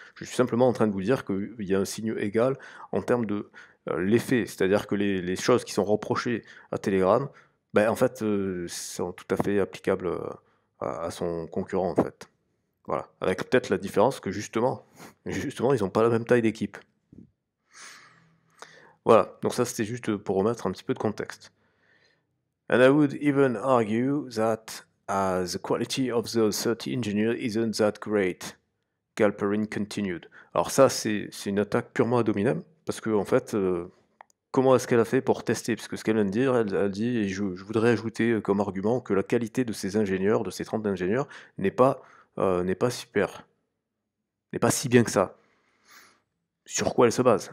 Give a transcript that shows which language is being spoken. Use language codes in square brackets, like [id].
[fr] Je suis simplement en train de vous dire qu'il y a un signe égal en termes de l'effet, c'est-à-dire que les choses qui sont reprochées à Telegram, ben, en fait, sont tout à fait applicables à son concurrent, en fait. Voilà. Avec peut-être la différence que justement, ils n'ont pas la même taille d'équipe. Voilà, donc ça c'était juste pour remettre un petit peu de contexte. [en] And I would even argue that the quality of the 30 engineers isn't that great, Galperin continued. [fr] Alors ça c'est une attaque purement ad hominem, parce que en fait, comment est-ce qu'elle a fait pour tester? Parce que ce qu'elle vient de dire, elle dit, et je voudrais ajouter comme argument que la qualité de ces ingénieurs, de ces 30 ingénieurs, n'est pas super, n'est pas si bien que ça. Sur quoi elle se base?